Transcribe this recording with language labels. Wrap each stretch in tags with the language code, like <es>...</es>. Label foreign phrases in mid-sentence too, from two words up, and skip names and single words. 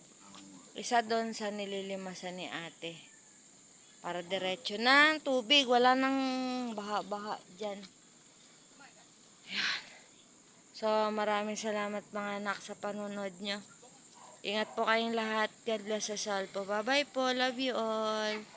<tl>Isa doon sa nililimasan ni ate. Para diretso ng tubig. Wala nang baha-baha dyan. Yan. So, maraming salamat mga anak sa panunod nyo. Ingat po kayong lahat.</tl> <en>God bless us all po. Bye-bye po. Love you all.</en>